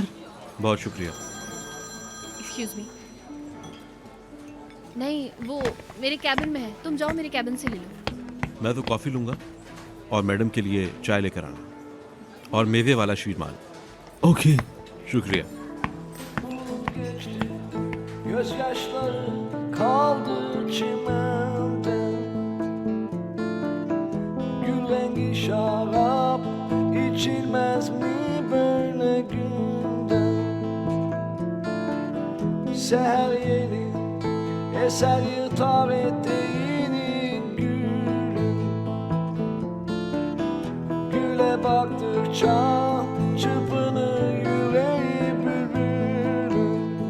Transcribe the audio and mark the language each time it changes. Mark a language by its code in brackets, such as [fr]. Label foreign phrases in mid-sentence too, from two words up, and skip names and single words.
[hi] बहुत शुक्रिया। [en] Excuse me. [hi] नहीं, वो मेरे कैबिन में है, तुम जाओ मेरे कैबिन से ले लो। मैं तो कॉफ़ी लूँगा और मैडम के लिए चाय लेकर आना और मेवे वाला शीरमान। ओके। शुक्रिया। [tr] Gözyaşları kaldı çimende, gül rengi şarap içilmez mi böyle günde? Seher yeni eser yırtar eteğini gülün, güle baktıkça çırpınır yüreği bülbülün.